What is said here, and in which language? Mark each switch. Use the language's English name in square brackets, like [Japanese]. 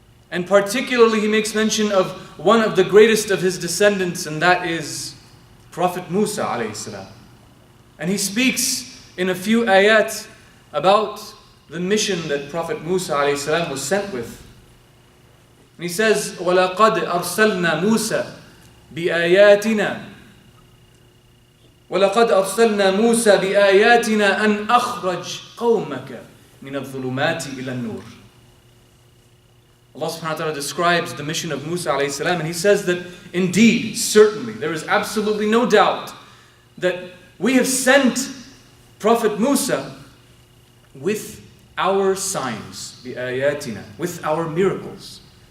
[English] And particularly He makes mention of one of the greatest of his descendants, and that is Prophet Musa alayhi salam. And He speaks in a few ayat about the mission that Prophet Musa alayhi salam was sent with. And He says, [Arabic] وَلَقَدْ أَرْسَلْنَا مُوسَى بِآيَاتِنَا وَلَقَدْ أَرْسَلْنَا مُوسَى بِآيَاتِنَا أَنْ أَخْرَجْ قَوْمَكَ مِنَ الظُّلُمَاتِ إِلَى النُّورِ. [English] Allah subhanahu wa ta'ala describes the mission of Musa alayhi salam, and He says that indeed, certainly, there is absolutely no doubt that we have sent Prophet Musa with our signs, بِآيَاتِنَا, with our miracles.